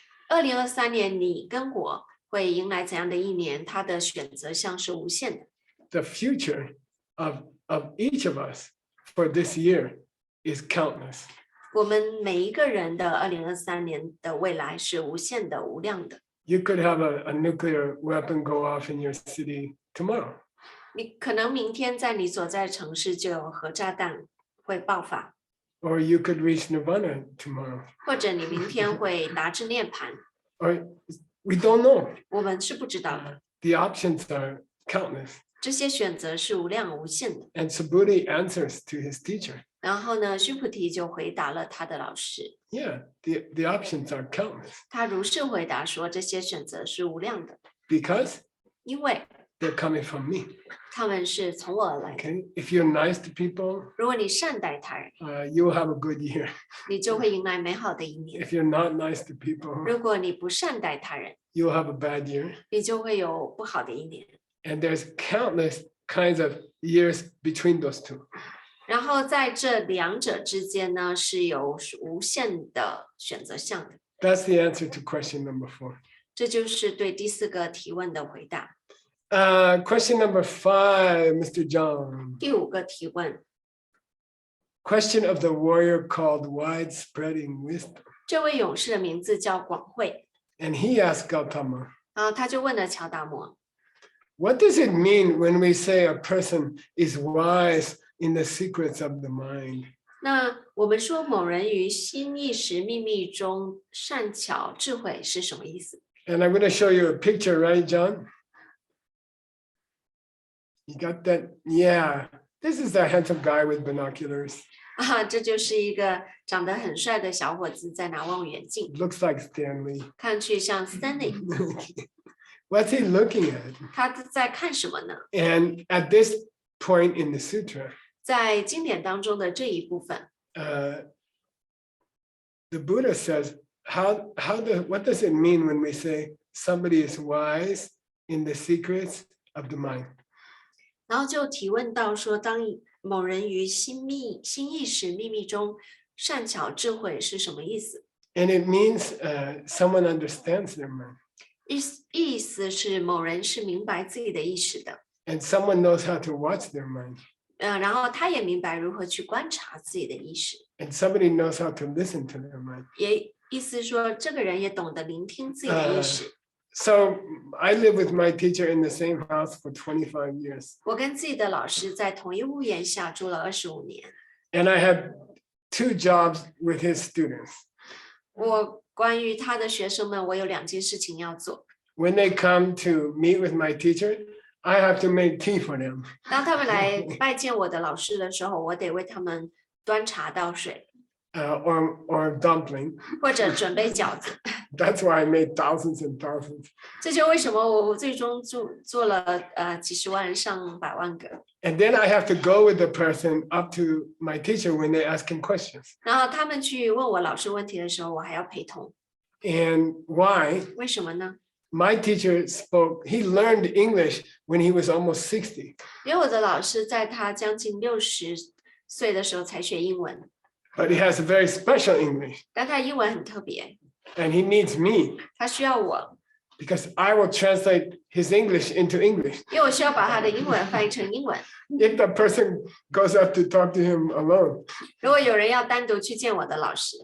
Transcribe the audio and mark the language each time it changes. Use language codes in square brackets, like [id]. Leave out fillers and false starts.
[zh] 2023年你跟我会迎来怎样的一年？它的选择项是无限的。 [en] The future of each of us for this year is countless. [zh] 我们每一个人的2023年的未来是无限的、无量的。 [en] You could have a nuclear weapon go off in your city tomorrow. [zh] 你可能明天在你所在的城市就有核炸弹会爆发， [en] Or you could reach nirvana tomorrow. [zh] 或者你明天会达至涅槃， [en] Or we don't know. [zh] 我们是不知道的。 [en] The options are countless. [zh] 这些选择是无量无限的。 [en] And Subhuti answers to his teacher. [zh] 然后呢，须菩提就回答了他的老师， [en] Yeah, the options are countless [zh] 他如是回答说这些选择是无量的， [en] because [zh] 因为 [en] they're coming from me. [zh] 他们是从我而来的。 [en] Okay, if you're nice to people, [zh] 如果你善待他人， [en] you will have a good year. [zh] 你就会迎来美好的一年； [en] If you're not nice to people, [zh] 如果你不善待他人， [en] you'll have a bad year. [zh] 你就会有不好的一年。 [en] And there's countless kinds of years between those two. [zh] 然后在这两者之间呢，是有无限的选择项的。 [en] That's the answer to question number 4. [zh] 这就是对第4个提问的回答。 [en] Question number 5, Mr. John. [zh] 第5个提问， [en] Question of the warrior called widespreading wisdom. [zh] 这位勇士的名字叫广惠， [en] And he asked Gautama, [zh] 然后他就问了乔达摩， [en] what does it mean when we say a person is wise in the secrets of the mind? [zh] 那我们说某人于心意识秘密中善巧智慧是什么意思？ [en] And I'm going to show you a picture, right, John? You got that? Yeah. This is a handsome guy with binoculars. [zh] 啊，这就是一个长得很帅的小伙子在拿望远镜， [en] Looks like Stanley. [zh] 看去像 Stanley。 [en] What's he looking at? [zh] 他在看什么呢？ [en] And at this point in the sutra, [zh] 在经典当中的这一部分， [en] the Buddha says, what does it mean when we say somebody is wise in the secrets of the mind? [zh] 然后就提问到说，当某人于心意识秘密中善巧智慧是什么意思？ [en] And it means someone understands their mind. [zh] 意思是某人是明白自己的意识的， [en] And someone knows how to watch their mind. [zh] 然后他也明白如何去观察自己的意识， [en] And somebody knows how to listen to their mind. [zh] 也意思说这个人也懂得聆听自己的意识。 [en] So I live with my teacher in the same house for 25 years. [zh] 我跟自己的老师在同一屋檐下住了25年， [en] And I have 2 jobs with his students. [zh] 我关于他的学生们，我有2件事情要做。 [en] When they come to meet with my teacher, I have to make tea for them. [zh] 当他们来拜见我的老师的时候，我得为他们端茶倒水， [en] Or dumpling. [zh] 或者准备饺子。 [en] That's why I made thousands and thousands. [zh] 这就为什么我最终做了几十万上百万个。 [en] And then I have to go with the person up to my teacher when they ask him questions. [zh] 然后他们去问我老师问题的时候，我还要陪同。 [en] And why? [zh] 为什么呢？ [en] My teacher spoke, he learned English when he was almost 60. [zh] 因为我的老师在他将近60岁的时候才学英文， [en] But he has a very special English [zh] 但他英文很特别， [en] and he needs me [zh] 他需要我， [en] because I will translate his English into English. [zh] 因为我需要把他的英文翻译成英文。 [en] If the person goes up to talk to him alone, [zh] 如果有人要单独去见我的老师，